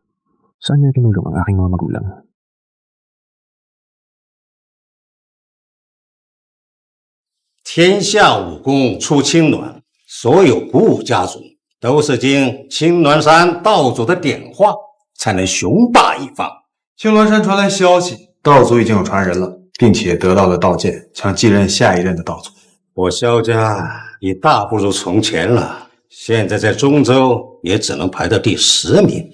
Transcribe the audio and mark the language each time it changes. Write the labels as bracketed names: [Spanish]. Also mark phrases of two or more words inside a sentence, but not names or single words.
[Filipino] Saan niya tinulong ang aking mga magulang? [Chinese] Tianxia 武功出青鸾，所有古武家族都是经青鸾山道主的点化，才能雄霸一方。青鸾山传来消息，道祖已经有传人了，并且得到了道剑，将继任下一任的道祖。我萧家已大不如从前了，现在在中州也只能排到第10名。